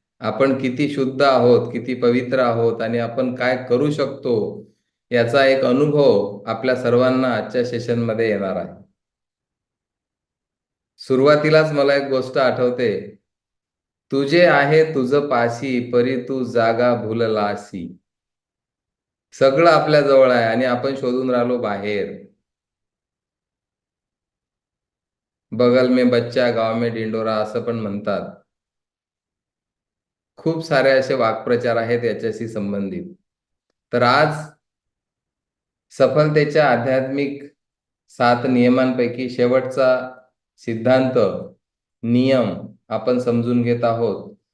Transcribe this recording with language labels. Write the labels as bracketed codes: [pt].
[mr] आपण किती शुद्ध आहोत, किती पवित्र आहोत, आणि आपण काय करू शकतो, याचा एक अनुभव आपल्या सर्वांना आजच्या सेशनमध्ये येणार आहे. सुरुवातीलाच मला एक गोष्ट आठवते, तुझे आहे तुझ पाशी परी तू जागा भूललासी. सगळं आपल्या जवळ आहे आणि आपण शोधून राहिलो बाहेर. [hi] बगल में बच्चा गाव में डिंडोरा [mr] असं पण म्हणतात. खूप सारे असे वाक्प्रचार आहेत याच्याशी संबंधित. तर आज सफलतेच्या आध्यात्मिक 7 नियमांपैकी शेवटचा सिद्धांत, नियम आपण समजून घेत आहोत.